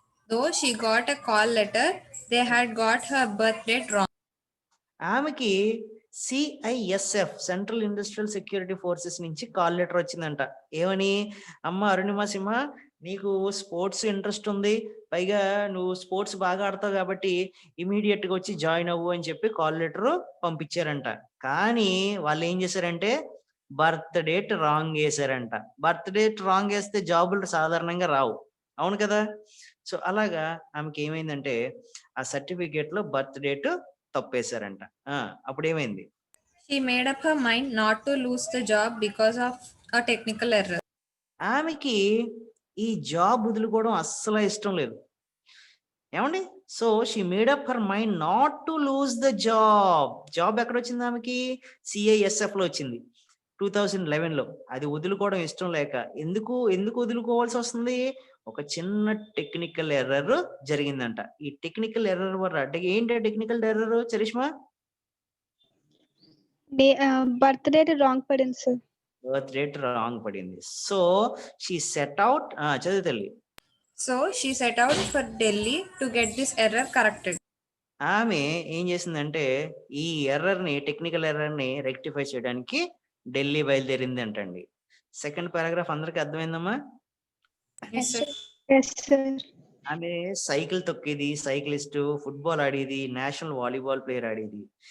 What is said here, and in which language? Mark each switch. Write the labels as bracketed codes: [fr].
[en] Though she got a call letter, they had got her birth date wrong. [te] ఆమెకి CISF central industrial security forces నుంచి call letter వచ్చిందంట. ఏమని? అమ్మ అరుణిమా సింహ, నీకు sports interest ఉంది, పైగా నువ్వు స్పోర్ట్స్ బాగా ఆడతావు కాబట్టి ఇమీడియట్ గా వచ్చి జాయిన్ అవ్వు అని చెప్పి కాల్ లెటర్ పంపించారంట. కానీ వాళ్ళు ఏం చేశారంటే birth date wrong వేసారంట. Birth date wrong వేస్తే జాబులు సాధారణంగా రావు, అవును కదా. సో అలాగా ఆమెకి ఏమైందంటే ఆ సర్టిఫికేట్ లో బర్త్ డేట్ తప్పేశారంట. అప్పుడు ఏమైంది? [en] She made up her mind not to lose the job because of a technical error. [te] ఆమెకి ఈ జాబ్ వదులుకోవడం అస్సలు ఇష్టం లేదు, ఏమండి. [en] So she made up her mind not to lose the job. [te] Job ఎక్కడ వచ్చింది ఆమెకి? CISF లో వచ్చింది 2011లో. అది వదులుకోవడం ఇష్టం లేక, ఎందుకు వదులుకోవాల్సి వస్తుంది? ఒక చిన్న టెక్నికల్ ఎర్రర్ జరిగిందంట. ఈ టెక్నికల్ ఎర్రర్ వల్ల ఏంటి technical error charisma? Birth date wrong పడింది సార్. బర్త్ డేట్ రాంగ్ పడింది. [en] so she set out, [te] చదువు తల్లి. [en] So she set out for Delhi to get this error corrected. [te] ఆమె ఏం చేసిందంటే ఈ టెక్నికల్ ఎర్రర్ ని రెక్టిఫై చేయడానికి ఢిల్లీ బయలుదేరింది అంటండి. సెకండ్ పారాగ్రాఫ్ అందరికి అర్థమైందమ్మా? [en] Yes, sir. Yes sir. [te] ఆమె సైకిల్ తొక్కేది, సైక్లిస్ట్, ఫుట్బాల్ ఆడేది, నేషనల్ వాలీబాల్ ప్లేయర్ ఆడేది.